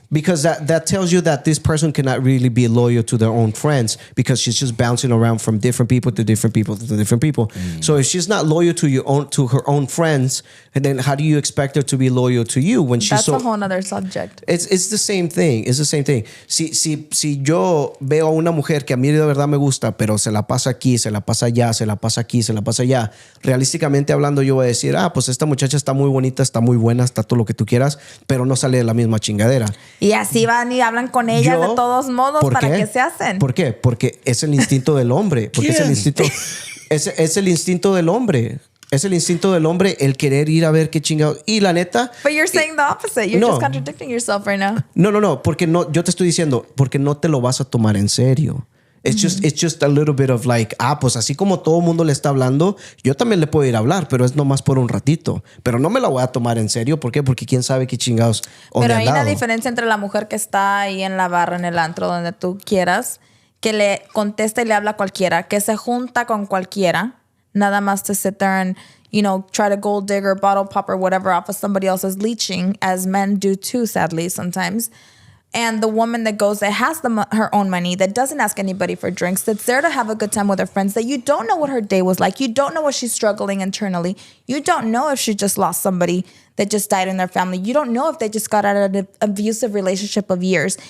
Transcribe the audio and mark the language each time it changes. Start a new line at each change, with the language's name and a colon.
English: Because that tells you that this person cannot really be loyal to their own friends because she's just bouncing around from different people to different people to different people. So if she's not loyal to her own friends, and then how do you expect her to be loyal to you when she's That's a whole other subject. It's the same thing. It's the same thing.
Spanish: Si yo veo a una mujer que a mí de verdad me gusta, pero se la pasa aquí, se la pasa allá, se la pasa aquí, se la pasa allá, realísticamente hablando yo voy a decir, pues esta muchacha está muy bonita, está muy buena, está todo lo que tú quieras, pero no sale de la misma chingadera. Y así van y hablan con ella de todos modos. ¿Para qué se hacen? ¿Por qué? Porque es el instinto del hombre. Porque es el instinto del hombre. Es el instinto del hombre el querer ir a ver qué chingado. Y la neta.
English: But you're saying the opposite. You're just contradicting yourself right now. No.
Spanish: Porque no, yo te estoy diciendo, porque no te lo vas a tomar en serio.
English: It's just a little bit of like,
Spanish: pues así como todo el mundo le está hablando, yo también le puedo ir a hablar, pero es nomás por un ratito. Pero no me la voy a tomar en serio. ¿Por qué? Porque quién sabe qué chingados. Pero hay una diferencia entre la mujer que está ahí en la barra, en el antro, donde tú quieras, que le contesta y le habla a cualquiera, que se junta con cualquiera, nada más
English: to sit there and, you know, try to gold digger, bottle popper, whatever off of somebody else's leeching, as men do too, sadly, sometimes. And the woman that goes, that has her own money, that doesn't ask anybody for drinks, that's there to have a good time with her friends, that you don't know what her day was like. You don't know what she's struggling internally. You don't know if she just lost somebody that just died in their family. You don't know if they just got out of an abusive relationship of years.